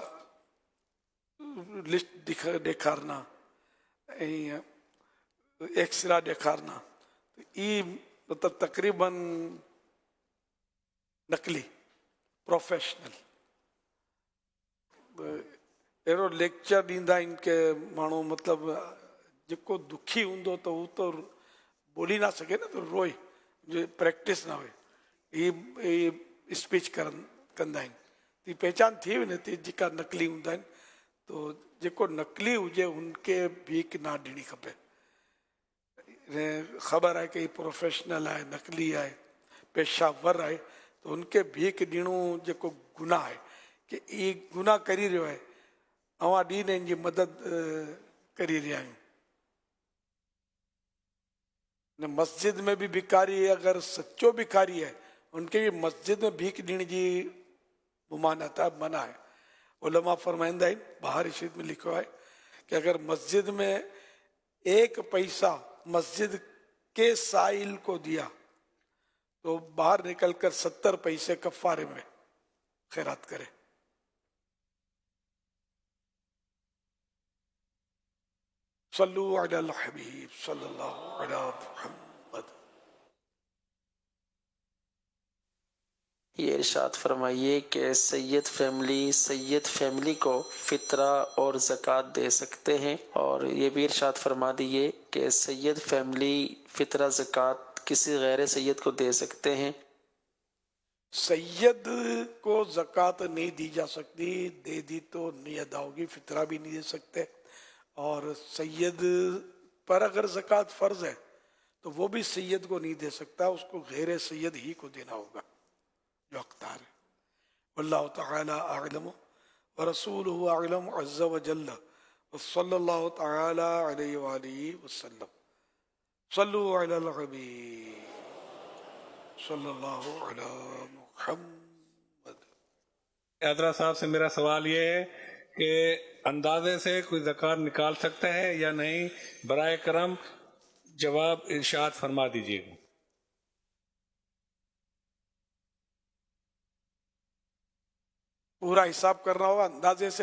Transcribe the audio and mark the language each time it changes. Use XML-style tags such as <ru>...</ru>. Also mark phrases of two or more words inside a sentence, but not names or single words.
<sd>लिस्ट ॾेखारना ऐं एक्सरा ॾेखारना, ई मतिलबु तक़रीबन नकली प्रोफेशनल अहिड़ो लेक्चर ॾींदा आहिनि कि माण्हू मतिलबु जेको दुखी हूंदो त हू त ॿोली न सघे न, त रोए, जो प्रैक्टिस न हुए, ही स्पीच कंदा आहिनि. ती पहचान थी वञे थी जेका नकली हूंदा आहिनि. तो जेको नकली हुजे उनखे भीख न ॾियणी खपे. ख़बर आहे कि ही प्रोफेशनल आहे, नकली आहे, पेशावर आहे, त उनखे भीख ॾियणो जेको गुनाह आहे कि ही गुनाह करी रहियो आहे, अवां ॾींहं हिन जी मदद करी रहिया आहियूं.</sd> <hi>मस्जिद में भी भिखारी अगर सच्चो भिखारी है उनके भी मस्जिद में भीख</hi> <sd>ॾियण जी</sd> <hi>मुमानत है, मना है.</hi> <sd>उलमा फरमाइंदा आहिनि,</sd> <hi>बहारी शरीफ में लिखो है कि अगर मस्जिद में 1 पैसा मस्जिद के साइल को दिया तो बाहर निकलकर 70 पैसे कफ़ारे में खैरात करे.</hi> <ar>صلوا على الحبيب صلى الله عليه محمد.</ar> <hi>ये इरशाद फरमाइए कि सैयद फैमिली को फितरा और ज़कात दे सकते हैं, और ये भी इरशाद फरमा दीजिए कि सैयद फैमिली फितरा ज़कात किसी गैर सैयद को दे सकते हैं. सैयद को ज़कात नहीं दी जा सकती, दे दी तो नहीं अदा होगी, फितरा भी नहीं दे सकते. और सैयद पर अगर ज़कात फ़र्ज़ है तो वो भी सैयद को नहीं दे सकता, उसको गैर सैयद ही को देना होगा जो हक़दार है.</hi> <ar>والله تعالى أعلم ورسوله أعلم عز وجل وصلى الله تعالى عليه وآله وسلم. صلوا على الحبيب صلى الله على محمد.</ar> <hi>यात्रा साहब से मेरा सवाल ये है कि अंदाजे से कोई ज़कात निकाल सकता है या नहीं, बराए करम जवाब इरशाद फरमा दीजिएगा. पूरा हिसाब करना होगा अंदाजे से.</hi>